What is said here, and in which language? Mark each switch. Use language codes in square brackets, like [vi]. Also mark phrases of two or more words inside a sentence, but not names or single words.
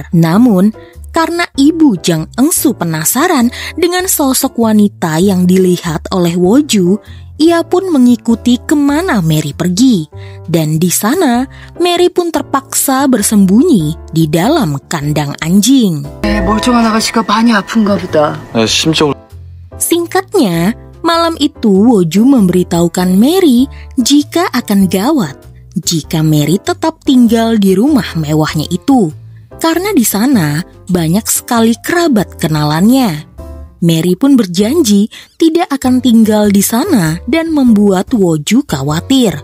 [id] Namun karena ibu Jang Eungsu penasaran dengan sosok wanita yang dilihat oleh Woju, ia pun mengikuti kemana Mary pergi. Dan di sana Mary pun terpaksa bersembunyi di dalam kandang anjing. [ko] 멀쩡한 아가씨가 많이 아픈가 보다. 심적으로... [id] Singkatnya, malam itu Woju memberitahukan Mary jika akan gawat jika Mary tetap tinggal di rumah mewahnya itu. Karena di sana banyak sekali kerabat kenalannya. Mary pun berjanji tidak akan tinggal di sana dan membuat Woju khawatir.